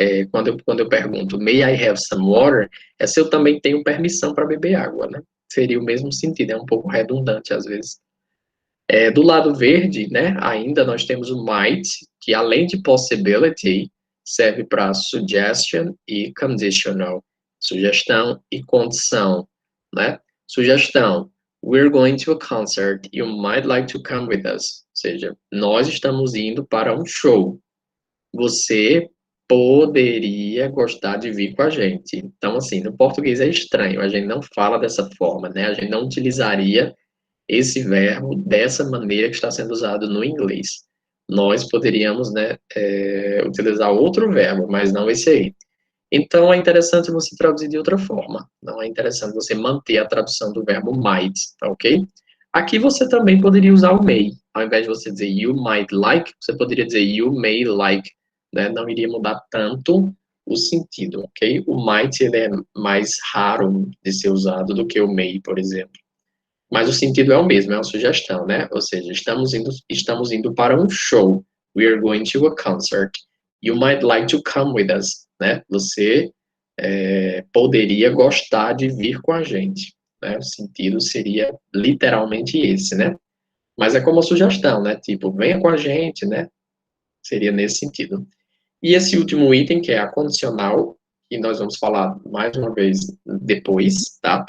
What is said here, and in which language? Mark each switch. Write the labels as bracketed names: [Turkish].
[Portuguese] Quando eu pergunto, [English] may I have some water, [Portuguese] é se eu também tenho permissão para beber água, né? Seria o mesmo sentido, é um pouco redundante às vezes. Do lado verde, né, ainda nós temos o might, que além de possibility, serve para suggestion e conditional. Sugestão e condição, né? Sugestão, [English] we're going to a concert, you might like to come with us. [Portuguese] Ou seja, nós estamos indo para um show. Você poderia gostar de vir com a gente. Então, assim, no português é estranho, a gente não fala dessa forma, né? A gente não utilizaria esse verbo dessa maneira que está sendo usado no inglês. Nós poderíamos, né, utilizar outro verbo, mas não esse aí. Então, é interessante você traduzir de outra forma. Não é interessante você manter a tradução do verbo might, tá ok? Aqui você também poderia usar o may. Ao invés de você dizer [English] you might like, [Portuguese] você poderia dizer [English] you may like, [Portuguese] né? Não iria mudar tanto o sentido, ok? O might, ele é mais raro de ser usado do que o may, por exemplo. Mas o sentido é o mesmo, é uma sugestão, né? Ou seja, estamos indo para um show. [English] We are going to a concert. You might like to come with us, [Portuguese] né? Você poderia gostar de vir com a gente, né? O sentido seria literalmente esse, né? Mas é como uma sugestão, né? Tipo, venha com a gente, né? Seria nesse sentido. E esse último item, que é a condicional, que nós vamos falar mais uma vez depois, tá?